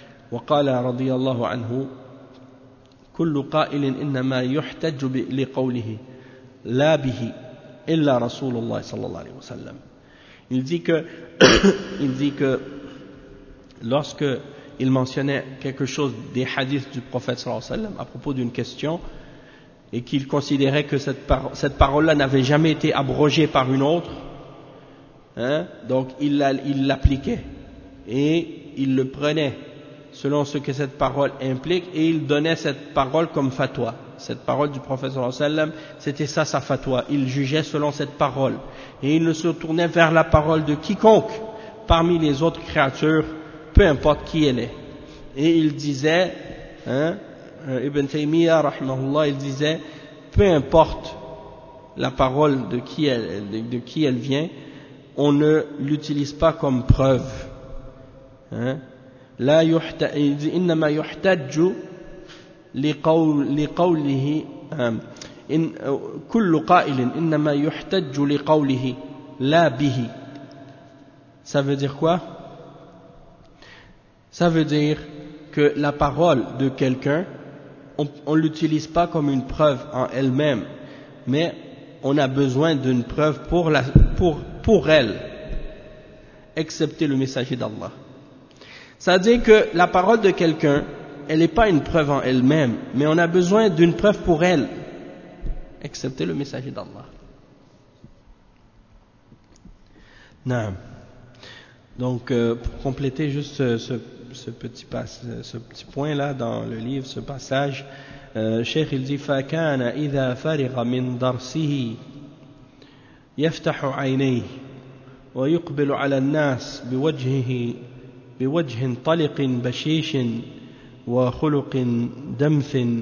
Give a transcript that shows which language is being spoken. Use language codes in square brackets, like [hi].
[ar] وقال رضي الله عنه كل قائل إنما يحتج لقوله لا به إلا رسول الله صلى الله عليه وسلم. [fr] Il dit que lorsque il mentionnait quelque chose des hadiths du prophète [ar] صلى الله عليه وسلم [fr] à propos d'une question et qu'il considérait que cette parole-là n'avait jamais été abrogée par une autre, hein, donc il l'appliquait et il le prenait selon ce que cette parole implique, et il donnait cette parole comme fatwa. Cette parole du prophète [ar] sallallahu alayhi wa sallam, [fr] c'était ça sa fatwa. Il jugeait selon cette parole. Et il ne se tournait vers la parole de quiconque parmi les autres créatures, peu importe qui elle est. Et il disait, hein, Ibn Taymiyyah, rahmahullah, il disait, peu importe la parole de qui elle vient, on ne l'utilise pas comme preuve. Hein. [ar] لا يحتج إنما يحتج لقوله إن كل قائل إنما يحتج لقوله لا به. [fr] Ça veut dire quoi? Ça veut dire que la parole de quelqu'un, on l'utilise pas comme une preuve en elle-même, mais on a besoin d'une preuve pour elle, excepté le messager d'Allah. Ça dit que la parole de quelqu'un, elle n'est pas une preuve en elle-même, mais on a besoin d'une preuve pour elle, excepté le messager d'Allah. Non. Donc, pour compléter juste ce petit point-là dans le livre, ce passage, Cheikh il dit, [ar] فَكَانَ إِذَا فَرِغَ مِنْ دَرْسِهِ يَفْتَحُ عَيْنَيْهِ وَيُقْبِلُ عَلَى النَّاسِ بِوَجْهِهِ بوجه طلق بشيش وخلق دمث